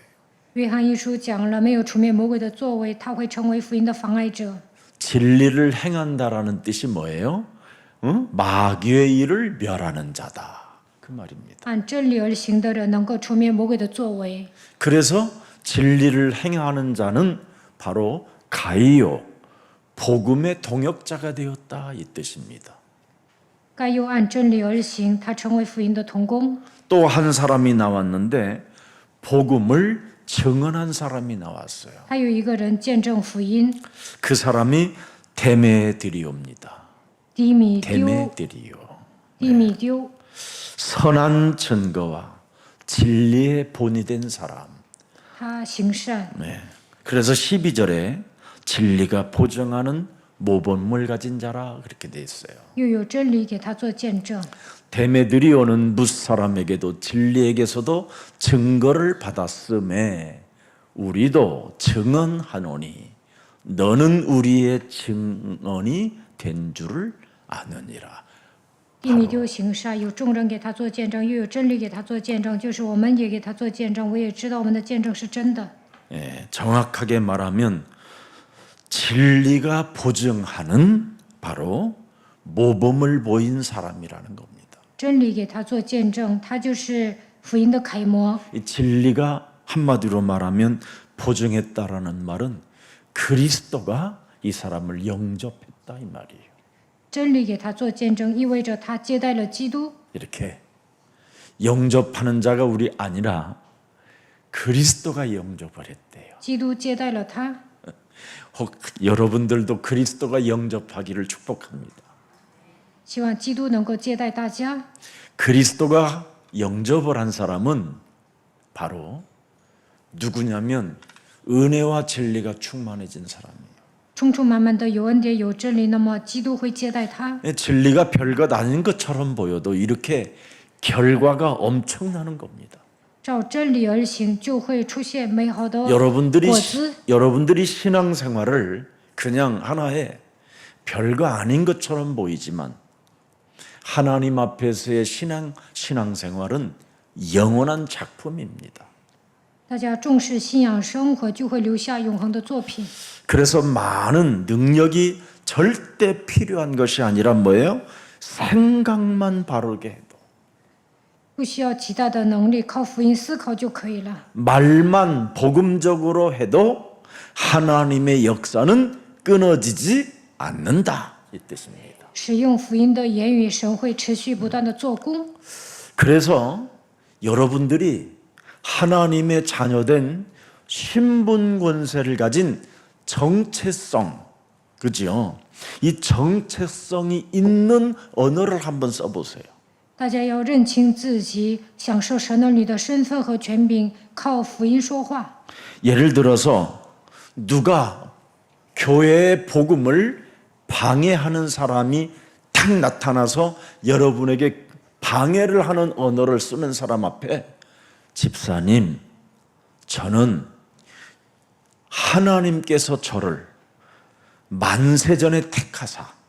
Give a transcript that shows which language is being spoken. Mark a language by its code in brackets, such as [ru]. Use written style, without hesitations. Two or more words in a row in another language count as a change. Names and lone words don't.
[zh] 约翰一书讲了，没有除灭魔鬼的作为，他会成为福音的妨碍者。 [ko] 진리를 행한다라는 뜻이 뭐예요? 마귀의 일을 멸하는 자다. 그 말입니다. [zh] 按真理而行的人，能够除灭魔鬼的作为。 [ko] 그래서 진리를 행하는 자는 바로 가이오, 복음의 동역자가 되었다 이 뜻입니다. [zh] 该又按真理而行，他成为福音的同工。 [ko] 또 한 사람이 나왔는데 복음을 증언한 사람이 나왔어요. [zh] 还有一个人见证福音， [ko] 그 사람이 데메드리오입니다. [zh] 低米丢， [ko] 데메드리오. [zh] 低米丢， [ko] 선한 증거와 진리의 본이 된 사람. [zh] 他行善。 [ko] 네. 그래서 12절에 진리가 보증하는 모범을 가진 자라 그렇게 돼 있어요. [zh] 又有真理给他做见证。 [ko] 데메드리오는 무사람에게도 진리에게서도 증거를 받았음에 우리도 증언하노니 너는 우리의 증언이 된 줄을 아느니라. [zh] 低米丢行善，有众人给他做见证，又有真理给他做见证，就是我们也给他做见证。我也知道我们的见证是真的。 [ko] 예, 정확하게 말하면 진리가 보증하는 바로 모범을 보인 사람이라는 겁니다. [zh] 真理给他做见证，他就是福音的楷模。 [ko] 이 진리가 한마디로 말하면 보증했다라는 말은 그리스도가 이 사람을 영접했다 이 말이에요. [zh] 真理给他做见证，意味着他接待了基督。 [ko] 이렇게 영접하는 자가 우리 아니라 그리스도가 영접을 했대요. [zh] 基督接待了他。 [ko] 혹 여러분들도 그리스도가 영접하기를 축복합니다. [zh] 希望基督能够接待大家。 [ko] 그리스도가 영접을 한 사람은 바로 누구냐면 은혜와 진리가 충만해진 사람이에요. [zh] 充充满满的有恩典有真理，那么基督会接待他。 [ko] 진리가 별것 아닌 것처럼 보여도 이렇게 결과가 엄청나는 겁니다. [zh] 照真理而行，就会出现美好的 [ko] 여러분들이 신앙생활을 그냥 하나의 별거 아닌 것처럼 보이지만 하나님 앞에서의 신앙생활은 영원한 작품입니다. [zh] 大家重视信仰生活，就会留下永恒的作品。 [ko] 그래서 많은 능력이 절대 필요한 것이 아니라 뭐예요? 생각만 바르게 해도 [zh] 不需要极大的能力，靠福音思考就可以了。 [ko] 말만 복음적으로 해도 하나님의 역사는 끊어지지 않는다 이 뜻입니다. [zh] 使用福音的言语，神会持续不断的做工。 [ko] 그래서 여러분들이 하나님의 자녀된 신분 권세를 가진 정체성, 그죠? 이 정체성이 있는 언어를 한번 써보세요. [zh] 大家要认清自己，享受神儿女的身份和权柄，靠福音说话。 [ko] 예를 들어서 누가 교회의 복음을 방해하는 사람이 탁 나타나서 여러분에게 방해를 하는 언어를 쓰는 사람 앞에 집사님, 저는 하나님께서 저를 만세전에 택하사